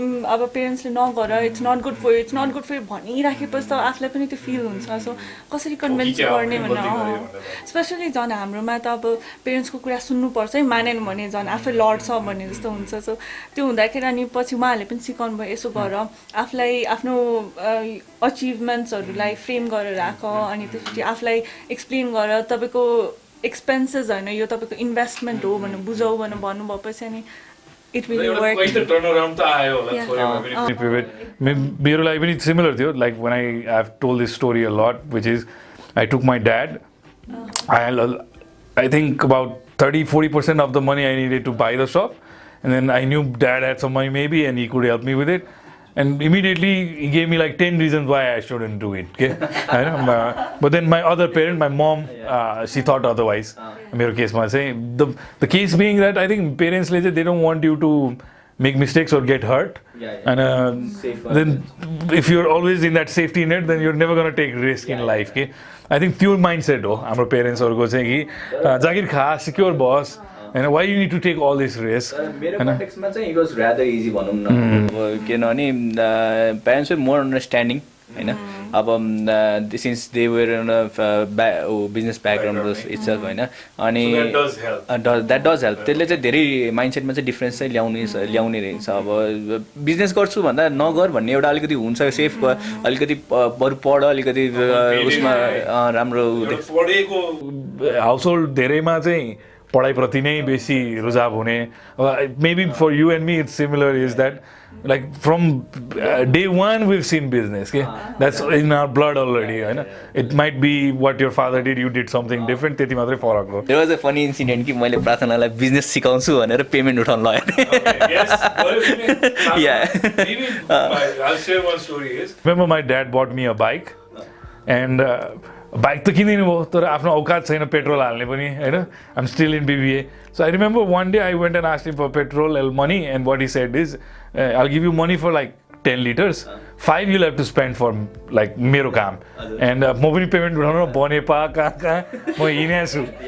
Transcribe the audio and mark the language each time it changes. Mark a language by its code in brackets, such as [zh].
[ne] अब पेरेन्ट्सले नगर [en] it's not good for you [ne] it's not good for you भनिराखेपछि त आफूलाई पनि त्यो फिल हुन्छ सो कसरी कन्भिन्स गर्ने भनेर स्पेसली झन् हाम्रोमा त अब पेरेन्ट्सको कुरा सुन्नुपर्छ है मानेन भने झन् आफै लड्छ भन्ने जस्तो हुन्छ सो त्यो हुँदाखेरि अनि पछि उहाँहरूले पनि सिकाउनु भयो यसो गर आफूलाई आफ्नो अचिभमेन्ट्सहरूलाई फ्रेम गरेर राख अनि त्यसपछि आफूलाई एक्सप्लेन गर तपाईँको एक्सपेन्सेस होइन यो तपाईँको इन्भेस्टमेन्ट हो भनेर बुझाउ भनेर भन्नुभएपछि अनि [en] it will work. [ne] मेरो लागि पनि सिमिलर थियो [en] like when I've told this story a lot which is I took my dad I think about 30-40% of the money I needed to buy the shop and then I knew dad had some money maybe and he could help me with it and immediately he gave me like 10 reasons why I shouldn't do it okay but then my other parent my mom she thought otherwise [ne] मेरो केसमा चाहिँ [en] the case being that I think parents they don't want you to make mistakes or get hurt and then if you're always in that safety net then you're never going to take risk in life okay I think pure mindset [ne] हो हाम्रो पेरेन्ट्सहरुको चाहिँ कि जागिर खा secure bus [en] and why you need to take all this risk [ne] मेरो कन्टेक्स्टमा चाहिँ [en] it was rather easy [ne] भनौं न किनभने [en] parents were more understanding [ne] हैन अब [en] since they were in a business background itself [ne] हैन अनि [en] that does help [ne] त्यसले चाहिँ धेरै माइन्डसेटमा चाहिँ डिफरेन्स चाहिँ ल्याउने रहेछ अब बिजनेस गर्छु भन्दा नगर भन्ने एउटा अलिकति हुन्छ सेफ अलिकति बरु पढ अलिकति उसमा राम्रो पढेको हाउसहोल्ड धेरैमा चाहिँ पढाइप्रति नै बेसी रुझाव हुने [en] maybe for you and me it's similar is that like from day one we've seen business okay that's in our blood already right? It might be what your father did you did something different [ne] त्यति मात्रै फरक हो [en] there was a funny incident [ne] कि मैले प्रार्थनालाई business सिकाउँछु भनेर payment उठाउन लगाए [en] I'll share one story is remember my dad bought me a bike and [ne] bike त किनिदिनु भयो तर आफ्नो औकात छैन पेट्रोल हाल्ने पनि हैन [en] I'm still in BBA so I remember one day I went and asked him for petrol money and what he said is I'll give you money for like 10 liters 5 you'll have to spend for like [ne] मेरो काम [en] and [ne] म पनि payment उठाउन बनेपा कहाँ म हिँडेछु